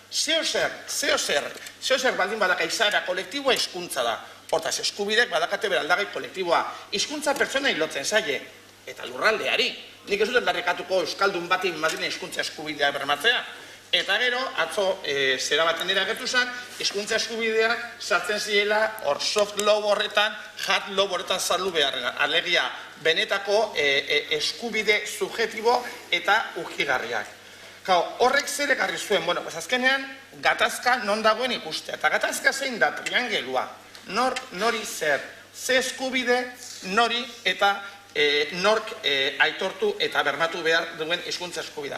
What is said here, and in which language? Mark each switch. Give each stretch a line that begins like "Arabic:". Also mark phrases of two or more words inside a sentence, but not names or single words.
Basque: Zeozer baldin badaka izaera kolektiboa hizkuntza da. Hortaz, eskubideak badakate beraldagai kolektiboa. Hizkuntza pertsonari lotzen zaie, eta lurraldeari. Nik ez dut darrekatuko euskaldun bati Madrilen hizkuntza eskubidea bermatzea. Eta gero, atzo zera baten dira gertu zen, hizkuntza eskubideak sartzen zirela hor
English: soft law
Basque: horretan,
English: hard law
Basque: horretan saldu beharrera. Alegia, benetako eskubide subjektibo eta ukigarriak. Horrek zer ekarri zuen, azkenean, gatazka non dagoen ikustea. Eta gatazka zein da triangelua. Nori zer. Ze eskubide, nori eta nork aitortu eta bermatu behar duen hizkuntza eskubidea.